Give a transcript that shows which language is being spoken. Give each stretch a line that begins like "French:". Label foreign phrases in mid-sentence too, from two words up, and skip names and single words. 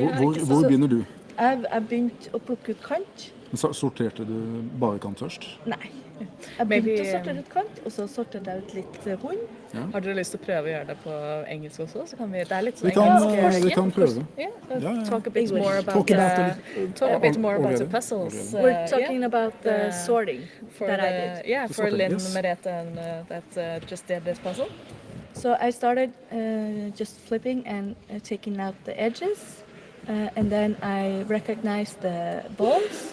Norwegian: Ja, ikke sant. Hvor begynner du? Jeg begynte å plukke ut kant. Sorterte du bare kant først? Nei. Jeg begynte å sortere ut kant, og så sorterte jeg ut litt hund. Har dere lyst til å prøve å gjøre det på engelsk også? Så kan det er litt sånn Vi kan engelsk. prøve.
English: Yeah,
Norwegian: Ja.
English: talk a bit more about Talk about the already. puzzles. We're talking about the sorting for that I did. Yeah, for sorting, Lynn, yes. Merete, and that just did this puzzle. So I started just flipping and taking out the edges, and then I recognized the balls.